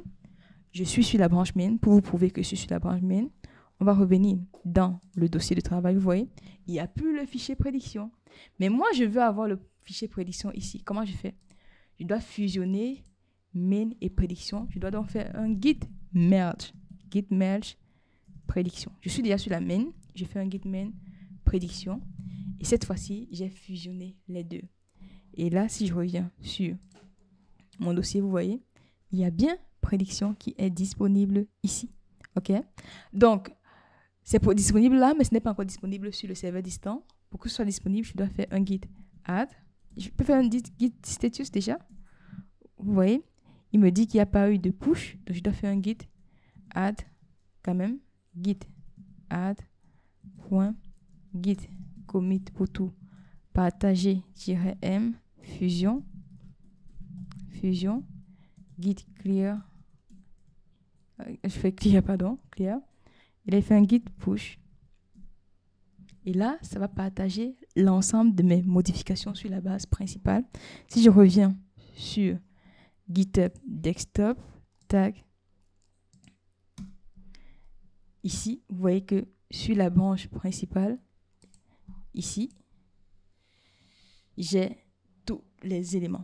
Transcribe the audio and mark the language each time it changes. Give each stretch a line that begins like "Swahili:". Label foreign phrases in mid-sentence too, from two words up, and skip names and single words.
French: Je suis sur la branche main pour vous prouver que je suis sur la branche main. On va revenir dans le dossier de travail. Vous voyez, il n'y a plus le fichier prédiction. Mais moi, je veux avoir le fichier prédiction ici. Comment je fais? Je dois fusionner main et prédiction. Je dois donc faire un git merge. Git merge prédiction. Je suis déjà sur la main. Je fais un git main prédiction. Et cette fois-ci, j'ai fusionné les deux. Et là, si je reviens sur mon dossier, vous voyez, il y a bien prédiction qui est disponible ici. OK? Donc, c'est disponible là, mais ce n'est pas encore disponible sur le serveur distant. Pour que ce soit disponible, je dois faire un git add. Je peux faire un git status déjà. Vous voyez, il me dit qu'il n'y a pas eu de push. Donc, je dois faire un git add quand même. Git add. Git commit pour tout. Partager-m. Fusion. Git clear. Je fais clear, pardon. Clear. Il a fait un git push. Et là, ça va partager l'ensemble de mes modifications sur la base principale. Si je reviens sur GitHub Desktop, tag, ici, vous voyez que sur la branche principale, ici, j'ai tous les éléments.